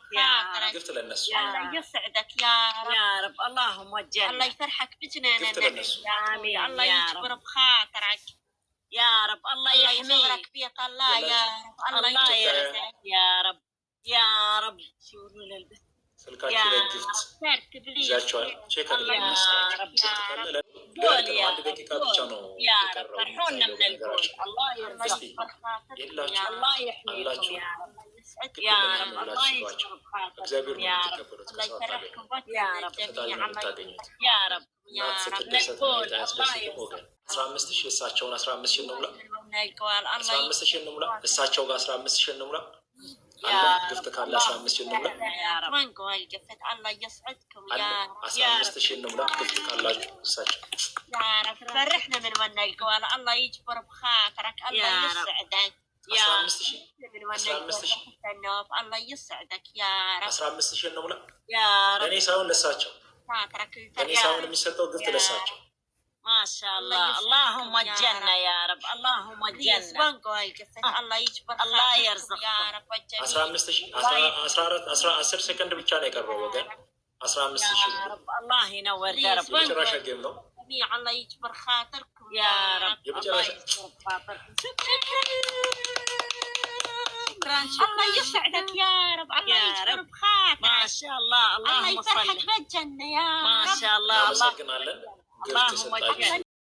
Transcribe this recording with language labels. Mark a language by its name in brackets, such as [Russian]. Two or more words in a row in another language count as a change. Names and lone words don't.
[Arabic] قفت للناس الله يسعدك يا رب اللهم الجنة الله يفرحك بجناننا آمين الله يجبر بخاطرك يا رب الله يحميك بيت الله يا رب الله يرزقك يا رب يا رب شو للبس [Amharic] ስልካችሁ ላይ ግፍት ይዛችኋል። ቼክ አድርጉ። አንድ ደቂቃ ብቻ ነው የቀረው። እግዚአብሔር ነው የምትቀበሉት። እናት ስትደሰት አያስደስትም ወገን። 15,000 እሳቸውን 15,000 እንሙላ፣ 15,000 እንሙላ፣ እሳቸው ጋር 15,000 እንሙላ። ግፍት ካለ 15,000 እንሙላ፣ 15,000 እንሙላ። ግፍት ካላችሁ እሳቸው [Arabic] يا رب فرحنا من ونا القوال الله يجبر بخاطرك الله يسعدك يا رب 15,000 الله يسعدك يا رب [Amharic] 15,000 እንሙላ [Arabic] يا رب [Amharic] ለኔ ሳይሆን ለእሳቸው [Arabic] خاطرك [Amharic] ለኔ ሳይሆን የሚሰጠው ግፍት ለእሳቸው [Arabic] ما شاء الله اللهم الجنة يا رب اللهم الجنة الله يجبر الله يرزقك يا رب [Amharic] 10 ሰከንድ ብቻ ነው የቀረው ወገን። 15,000 [Arabic] يا رب الله ينور دربك [Amharic] የመጨረሻ ጌም ነው። [Arabic] الله يجبر خاطركم يا رب الله يجبر خاطركم شكرا الله يسعدك يا رب الله يجبر بخاطرك ما شاء الله اللهم صل الله يفرحك بالجنة يا رب ما شاء الله اللهم